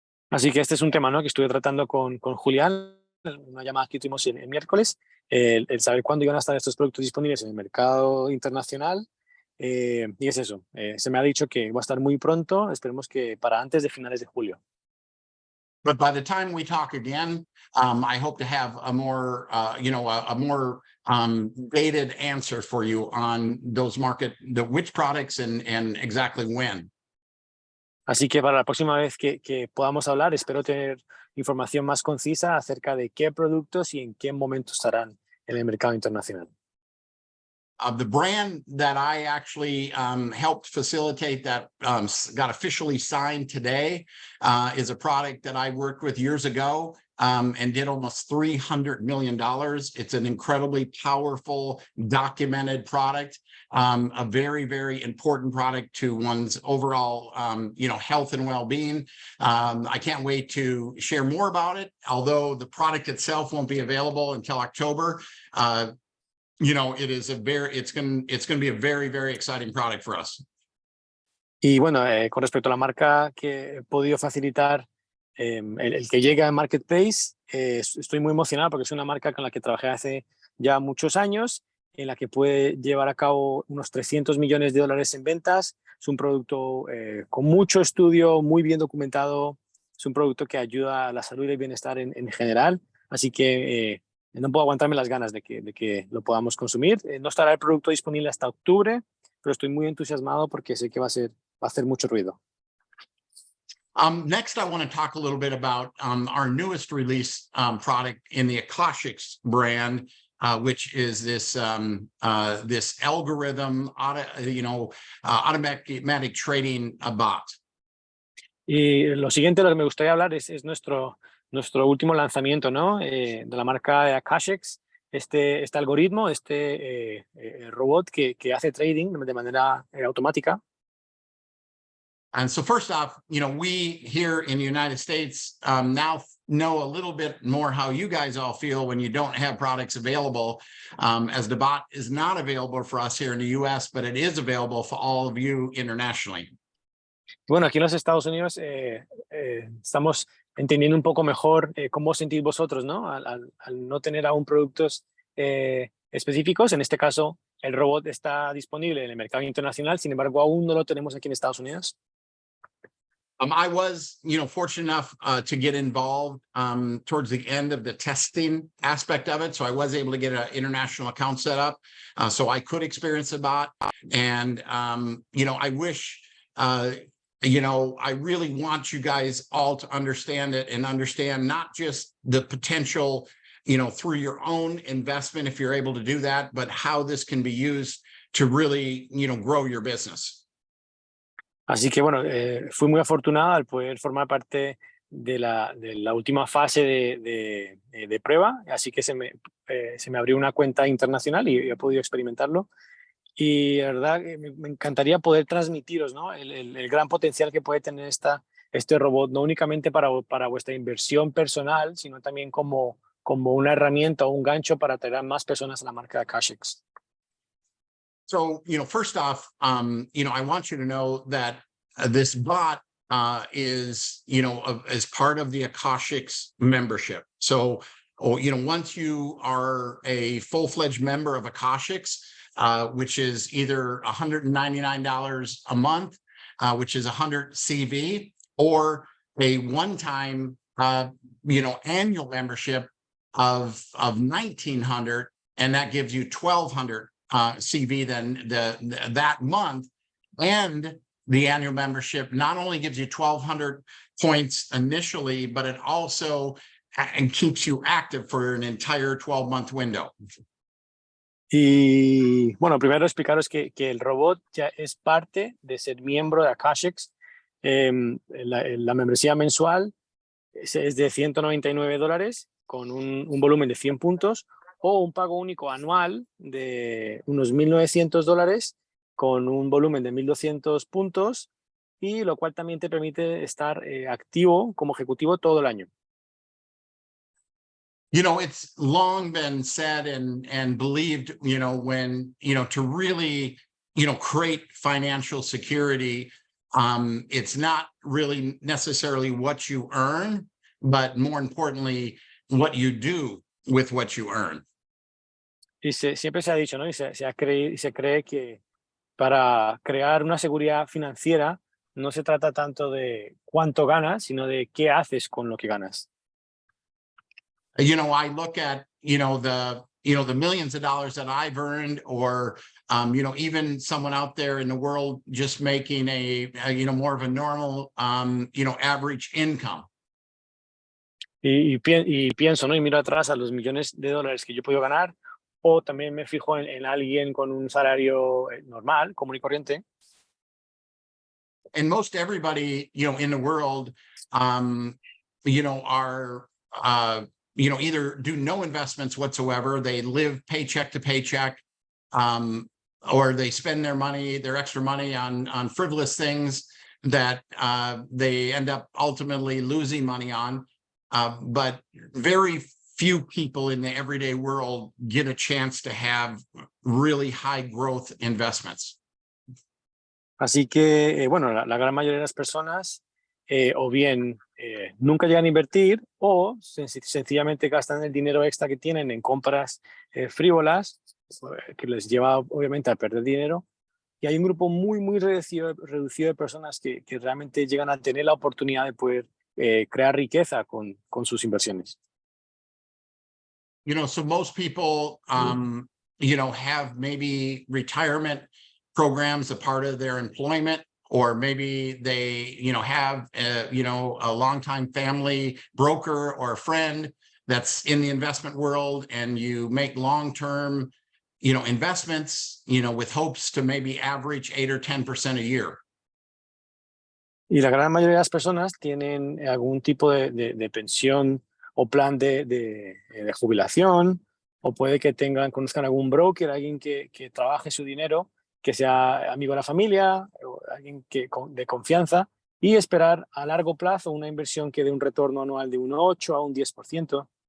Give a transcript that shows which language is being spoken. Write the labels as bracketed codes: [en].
[es] Así que este es un tema, ¿no?, que estuve tratando con Julian, en una llamada que tuvimos el miércoles, el saber cuándo iban a estar estos productos disponibles en el mercado internacional. Y es eso, se me ha dicho que va a estar muy pronto, esperemos que para antes de finales de julio. [en] But by the time we talk again, I hope to have a more, a more dated answer for you on those which products and exactly when. [es] Así que para la próxima vez que podamos hablar, espero tener información más concisa acerca de qué productos y en qué momento estarán en el mercado internacional. [en] The brand that I actually helped facilitate that got officially signed today is a product that I worked with years ago and did almost $300 million. It's an incredibly powerful, documented product, a very, very important product to one's overall, health and well-being. I can't wait to share more about it, although the product itself won't be available until October. It's going to be a very, very exciting product for us. [es] Y bueno, con respecto a la marca que he podido facilitar, el que llegue al marketplace, estoy muy emocionado porque es una marca con la que trabajé hace ya muchos años, en la que puede llevar a cabo unos $300 millones en ventas. Es un producto con mucho estudio, muy bien documentado. Es un producto que ayuda a la salud y el bienestar en general. Así que no puedo aguantarme las ganas de que lo podamos consumir. No estará el producto disponible hasta octubre, pero estoy muy entusiasmado porque sé que va a hacer mucho ruido. [en] Next, I want to talk a little bit about our newest release product in the Akashics brand, which is this algorithm, automatic trading bot. [es] Y lo siguiente de lo que me gustaría hablar es nuestro último lanzamiento, ¿no? De la marca de Akashics, este algoritmo, robot que hace trading de manera automática. [en] And so first off, we here in the United States now know a little bit more how you guys all feel when you don't have products available, as the bot is not available for us here in the US, but it is available for all of you internationally. [es] Bueno, aquí en los Estados Unidos estamos entendiendo un poco mejor cómo sentís vosotros, ¿no? Al no tener aún productos específicos. En este caso, el robot está disponible en el mercado internacional, sin embargo, aún no lo tenemos aquí en Estados Unidos. [en] I was, fortunate enough to get involved towards the end of the testing aspect of it. So I was able to get an international account set up so I could experience the bot. And, I wish, I really want you guys all to understand it and understand not just the potential, through your own investment, if you're able to do that, but how this can be used to really, grow your business. [es] Así que bueno, fui muy afortunado al poder formar parte de la última fase de prueba, así que se me abrió una cuenta internacional y he podido experimentarlo. Y la verdad, me encantaría poder transmitiros, ¿no?, el gran potencial que puede tener este robot, no únicamente para vuestra inversión personal, sino también como una herramienta o un gancho para atraer a más personas a la marca de Akashics. [en] So, first off, I want you to know that this bot is, as part of the Akashics membership. So, once you are a full-fledged member of Akashics, which is either $199 a month, which is 100 CV, or a one-time, annual membership of 1,900, and that gives you 1,200 CV then that month. And the annual membership not only gives you 1,200 points initially, but it also and keeps you active for an entire 12-month window. [es] Y bueno, primero explicaros que el robot ya es parte de ser miembro de Akashics. La membresía mensual es de $199 con un volumen de 100 puntos o un pago único anual de unos $1.900 con un volumen de 1.200 puntos y lo cual también te permite estar activo como ejecutivo todo el año. [en] You know, it's long been said and believed, you know, when, you know, to really, you know, create financial security, it's not really necessarily what you earn, but more importantly, what you do with what you earn. [es] Y siempre se ha dicho, ¿no? Y se cree que para crear una seguridad financiera no se trata tanto de cuánto ganas, sino de qué haces con lo que ganas. [en] You know, I look at, you know, the millions of dollars that I've earned, or, you know, even someone out there in the world just making a you know, more of a normal, you know, average income. [es] Y pienso, ¿no? Y miro atrás a los millones de dólares que yo he podido ganar, o también me fijo en alguien con un salario normal, común y corriente. [en] And most everybody, you know, in the world, you know, are, you know, either do no investments whatsoever. They live paycheck to paycheck, or they spend their money, their extra money on frivolous things that they end up ultimately losing money on. But very few people in the everyday world get a chance to have really high growth investments. [es] Así que, bueno, la gran mayoría de las personas o bien nunca llegan a invertir o sencillamente gastan el dinero extra que tienen en compras frívolas, que les lleva obviamente a perder dinero. Y hay un grupo muy reducido de personas que realmente llegan a tener la oportunidad de poder crear riqueza con sus inversiones. [en] You know, so most people, you know, have maybe retirement programs a part of their employment, or maybe they, you know, have, you know, a longtime family broker or a friend that's in the investment world, and you make long-term, you know, investments, you know, with hopes to maybe average 8 or 10% a year. [es] Y la gran mayoría de las personas tienen algún tipo de pensión o plan de jubilación, o puede que conozcan algún broker, alguien que trabaje su dinero, que sea amigo de la familia, o alguien de confianza, y esperar a largo plazo una inversión que dé un retorno anual de un 8 a un 10%.